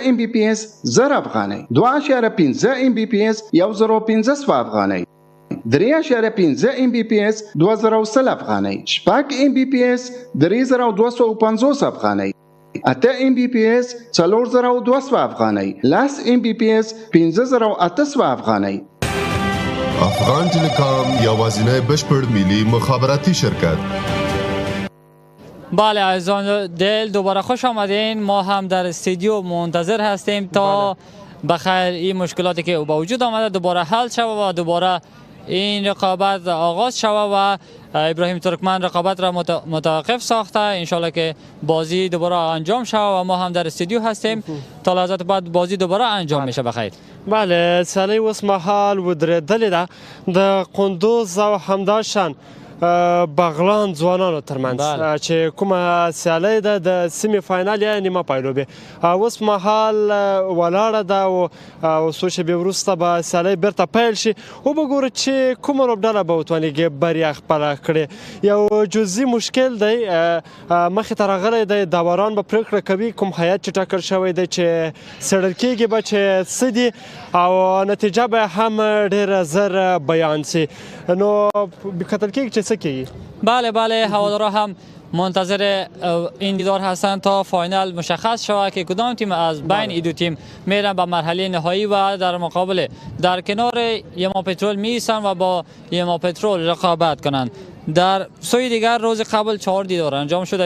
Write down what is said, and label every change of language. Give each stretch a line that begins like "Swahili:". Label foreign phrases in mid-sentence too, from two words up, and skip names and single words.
Pashto: MBPS 1000 افغانۍ 2.15 MBPS 1015 افغانۍ 3.15 MBPS 2030 افغانۍ 6 MBPS 3250 افغانۍ 8 MBPS 4200 افغانۍ 10 MBPS 5800 افغانۍ. افغان تلکام یوازینی بشپړ ملی مخابراتی شرکت.
Persian: بله عزیزان دل دوباره خوش آمدین. ما هم در استودیو منتظر هستیم تا بخیر این مشکلاتی که با وجود آمده دوباره حل شود و دوباره این رقابت آغاز شود و ابراهیم ترکمن رقابت را متوقف ساخته. انشالله که بازی دوباره انجام شود و ما هم در استودیو هستیم تا لحظات بعد بازی دوباره انجام میشه. بخیر.
Pashto: بله سیالي اوس مهال ودرېدلې ده د قندوز او همداشان بغلان ځوانانو ترمنځ چې کومه سیالي ده د سیمې فاینال یا نیمه پایلوبې اوس مهال ولاړه ده او څو شېبې وروسته به سیالي بیرته پیل شي. وبګورو چې کومه لوبډله به وتوانېږي بریا خپله کړي. یو جزئي مشکل دی مخې ته راغلی دی. داوران به پرېکړه کوي کوم هیات چې ټاکل شوی دی چې څېړل کېږي به چې څه دي او نتیجه به هم ډېره زر بیان سي. نو کتل کېږي چې څه کېږي.
Persian: بله هوادارا هم منتظر این دیدار هستند تا فاینال مشخص شود که کدام تیم از بین این دو تیم میرن به مرحله نهایی و در مقابل در کنار یما پترول میسن و با یما پترول رقابت کنند. در سوی دیگر روز قبل 4 دیدار انجام شد.